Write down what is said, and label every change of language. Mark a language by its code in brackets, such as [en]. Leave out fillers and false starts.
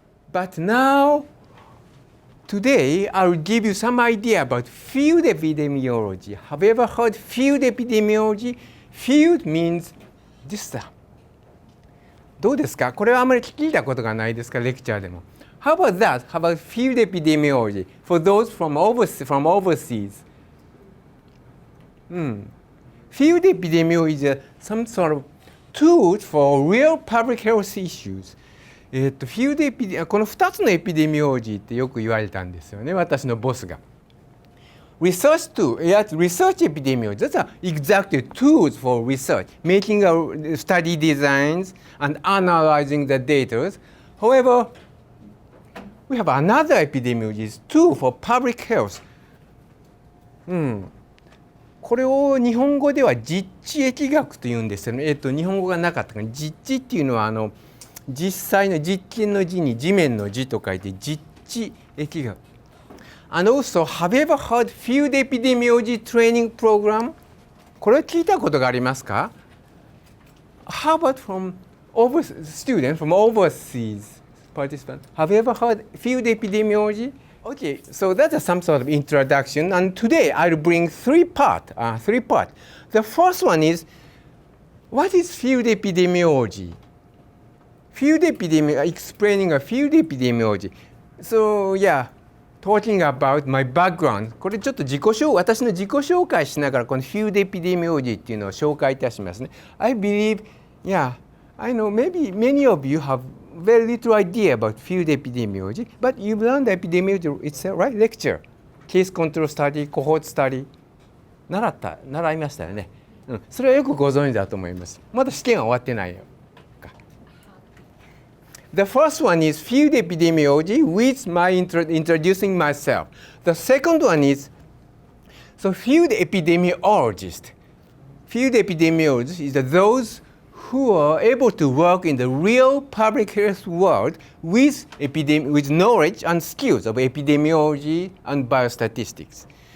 [en] But now, today, I will give you some idea about field epidemiology. Have you ever heard field epidemiology? Field means this. [ja] どうですか? これはあまり聞いたことがないですか? レクチャーでも. [en] How about that? How about field epidemiology for those from overseas? Field epidemiology is some sort of tools for real public health issues. [ja] この2つのエピデミオロジーってよく言われたんですよね、私のボスが。 [en] Research epidemiology, those are exactly tools for research, making study designs and analyzing the data. However, we have another epidemiology tool for public health. [ja] これを日本語では実地疫学というんですよね。日本語がなかったから、実地っていうのは実際の実験の字に地面の字と書いて実地疫学。 [en] And also, have you ever heard field epidemiology training program? [ja] これ聞いたことがありますか? [en] How about from students from overseas participants? Have you ever heard field epidemiology? Okay, so that's some sort of introduction. And today I'll bring three parts. The first one is, what is field epidemiology? Explaining a field epidemiology. So talking about my background. [ja] これちょっと私の自己紹介しながらこの field epidemiology っていうのを紹介いたしますね。 [en] I believe, I know maybe many of you have very little idea about field epidemiology, but you've learned epidemiology itself, right? Lecture, case control study, cohort study. [ja] 習いましたよね。それはよくご存知だと思います。まだ試験は終わってないよ。 [en] The first one is field epidemiology with my introducing myself. The second one is field epidemiologist. Field epidemiologists is those who are able to work in the real public health world with knowledge and skills of epidemiology and biostatistics.